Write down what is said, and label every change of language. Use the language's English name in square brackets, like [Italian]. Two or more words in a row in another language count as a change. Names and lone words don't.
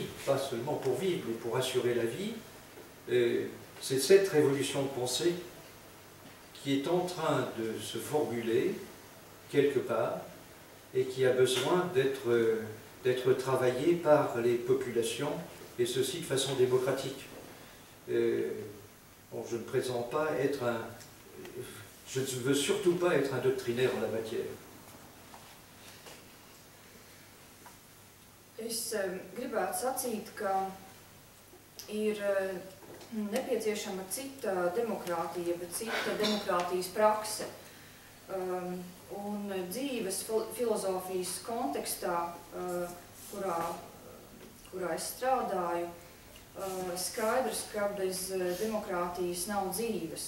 [French] pas seulement pour vivre, mais pour assurer la vie, c'est cette révolution de pensée qui est en train de se formuler quelque part et qui a besoin d'être travaillée par les populations, et ceci de façon démocratique. Bon, je ne prétends pas être je ne veux surtout pas être un doctrinaire en la matière. [Latvian] Es gribētu sacīt, ka ir nepieciešama cita demokrātija, bet cita demokrātijas prakse. Un dzīves filozofijas kontekstā, kurā es strādāju, skaidrs, ka bez demokrātijas nav dzīves.